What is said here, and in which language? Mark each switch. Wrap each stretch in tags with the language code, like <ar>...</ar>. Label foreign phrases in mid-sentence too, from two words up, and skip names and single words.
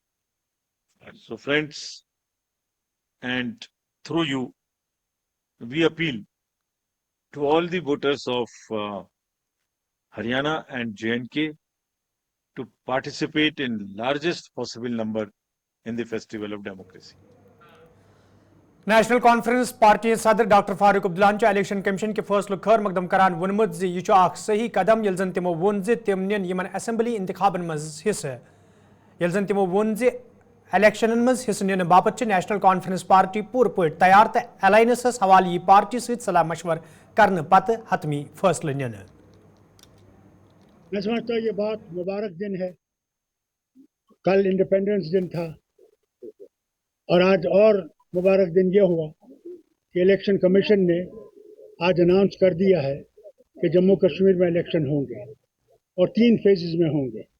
<en>So friends, and through you, we appeal to all the voters of Haryana and J&K to participate in largest possible number in the festival of democracy.</en> <ks>نیشنل کانفرنس پارٹی صدر ڈاکٹر فاروق عبداللہ</ks> <en>Election Commission</en> <ks>کے فیصلہ خیر مقدم کران ونمت زِ یہ اخ صحیح قدم یل زن تمو وون زِ تم نین یمن اسمبلی انتخابن مز حصہ یل زن تمو وون زِ الیکشنن مز حصہ نین باپت نیشنل کانفرنس پارٹی پور پٲٹھۍ تیار تہ الائنسس حوالہ یہ پارٹی ست صلاح مشور کرنے پتہ حتمی فیصلہ نین.</ks> <ur>میں سمجھتا ہوں یہ بہت مبارک دن ہے. کل انڈیپینڈنس دن تھا اور آج اور مبارک دن یہ ہوا کہ</ur> <en>Election Commission</en> <ur>نے آج اناؤنس کر دیا ہے کہ جموں کشمیر میں الیکشن ہوں گے اور 3 فیزز میں ہوں گے.</ur>